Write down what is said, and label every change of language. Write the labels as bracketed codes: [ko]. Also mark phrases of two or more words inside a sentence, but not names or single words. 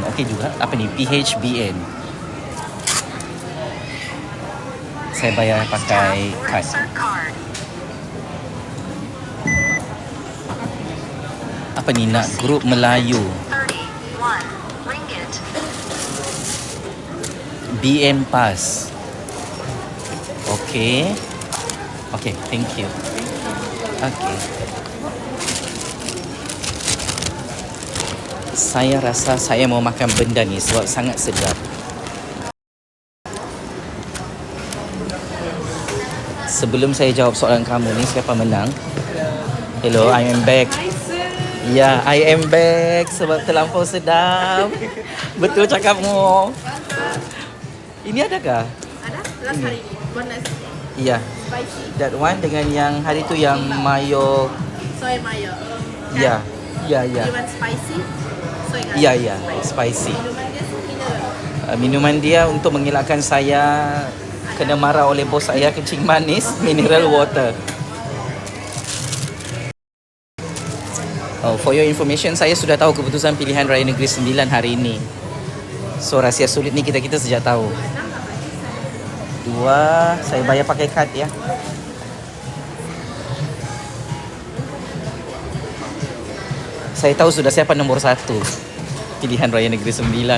[ms] Okey juga, apa ni? PHBN. Saya bayar pakai kad. Apa ni, nak grup Melayu. BM Pass. [en] Okay. Okay, thank you. Okay. [ms] Saya rasa saya mau makan benda ni sebab sangat sedap. Sebelum saya jawab soalan kamu ni, siapa menang? [en] Hello, I am back. Ya, I am back [ms] sebab terlampau sedap. Betul cakapmu. Ini adakah? Ada, last hari ni. Bonus. Ya. Spicy. [en] That one [ms] dengan yang hari tu yang mayo. [en] Soy mayo. [ms] Ya. Ya, ya. [en] You want spicy? Soy garlic. [ms] Ya, ya. Spicy. Minuman dia mineral. Minuman dia untuk mengelakkan saya kena marah oleh bos saya, kencing manis, [en] mineral water. Oh, for your information, [ms] saya sudah tahu keputusan pilihan Raya Negeri Sembilan hari ini. So rahsia sulit ni kita sejak tahu. 2, saya bayar pakai kad ya. Saya tahu sudah siapa nombor 1 pilihan Raya Negeri Sembilan.